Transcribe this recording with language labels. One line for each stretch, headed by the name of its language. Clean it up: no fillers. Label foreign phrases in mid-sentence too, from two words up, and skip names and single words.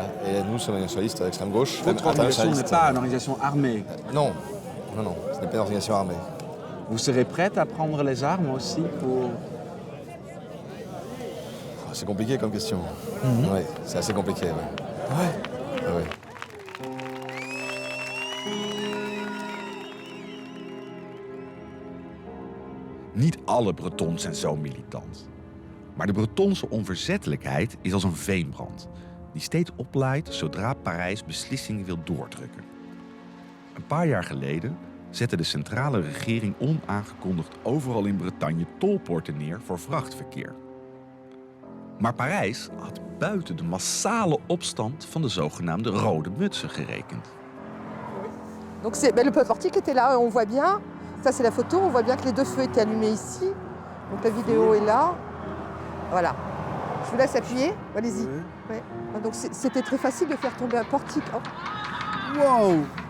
French: Et nous sommes les nationalistes d'extrême gauche. Votre organisation n'est pas une organisation armée. Non, ce n'est pas une organisation armée. Vous serez prête à prendre les armes aussi pour... C'est compliqué comme question. Ouais, c'est assez compliqué, ouais. Ah ouais.
Dutch: Niet alle Bretons zijn zo militant. Maar de Bretonse onverzettelijkheid is als een veenbrand, die steeds oplaait zodra Parijs beslissingen wil doordrukken. Een paar jaar geleden zette de centrale regering onaangekondigd overal in Bretagne tolpoorten neer voor vrachtverkeer. Maar Parijs had buiten de massale opstand van de zogenaamde rode mutsen gerekend.
French: Donc le feu portique était là, on voit bien, ça c'est la photo, on voit bien que les deux feux étaient allumés ici. Donc la vidéo est là. Voilà. Je vous laisse appuyer, allez-y. Ouais. Donc c'était très facile de faire tomber un portique. Oh. Wow!